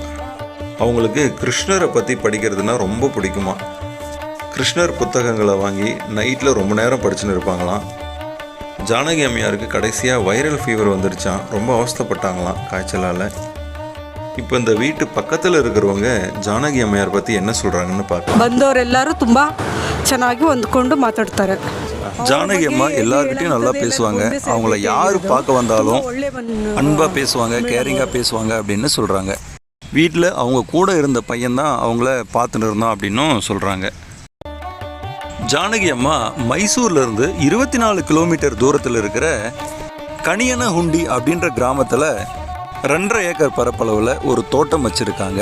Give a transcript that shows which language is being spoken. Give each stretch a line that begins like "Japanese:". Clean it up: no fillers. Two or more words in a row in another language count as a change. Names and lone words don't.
Tamil: அவங்களுக்கு கிருஷ்ணரை பற்றி படிக்கிறதுனா ரொம்ப பிடிக்குமா. கிருஷ்ணர் புத்தகங்களை வாங்கி நைட்டில் ரொம்ப நேரம் படிச்சுன்னு இருப்பாங்களாம். ஜானகி அம்மையாருக்கு கடைசியாக
English: viral fever
Tamil: வந்துருச்சான். ரொம்ப அவஸ்தைப்பட்டாங்களாம் காய்ச்சலால். இப்போ இந்த வீட்டு பக்கத்தில் இருக்கிறவங்க ஜானகி ಅಮ್ಮಯ್ಯರ பற்றி என்ன சொல்கிறாங்கன்னு பார்க்கலாம்.
Kannada: ಬಂದವರೆಲ್ಲರೂ ತುಂಬ ಚೆನ್ನಾಗಿ ಹೊಂದ್ಕೊಂಡು ಮಾತಾಡ್ತಾರೆ.
Tamil: ஜானகி அம்மா எல்லார்கிட்டையும் நல்லா பேசுவாங்க. அவங்கள யார் பார்க்க வந்தாலும் அன்பாக பேசுவாங்க, கேரிங்காக பேசுவாங்க அப்படின்னு சொல்கிறாங்க. வீட்டில் அவங்க கூட இருந்த பையன்தான் அவங்கள பார்த்துன்னு இருந்தான் அப்படின்னும் சொல்கிறாங்க. ஜானகி அம்மா மைசூர்லேருந்து 24 கிலோமீட்டர் தூரத்தில் இருக்கிற கனியனஹுண்டி அப்படின்ற கிராமத்தில் 2.5 ஏக்கர் பரப்பளவில் ஒரு தோட்டம் வச்சுருக்காங்க.